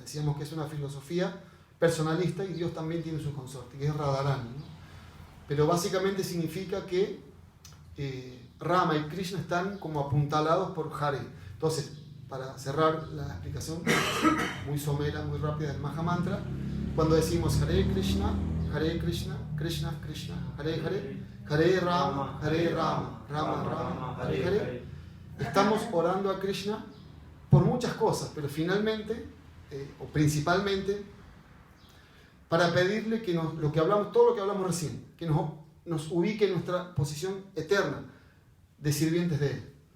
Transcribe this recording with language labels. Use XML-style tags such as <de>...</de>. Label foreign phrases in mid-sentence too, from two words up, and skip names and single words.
<es>Decíamos que es una filosofía personalista y Dios también tiene su consorte, que es Radharani, ¿no? Pero básicamente significa que Rama y Krishna están como apuntalados por Hare. Entonces, para cerrar la explicación muy somera, muy rápida del Mahamantra, cuando decimos</es> <sa>हरे कृष्ण कृष्ण कृष्ण हरे हरे हरे राम राम राम हरे हरे,</sa> <es>estamos orando a Krishna por muchas cosas, pero finalmente, o principalmente, para pedirle que lo que hablamos, todo lo que hablamos recién, que nos ubique en nuestra posición eterna de sirvientes de Él, ¿no?</es>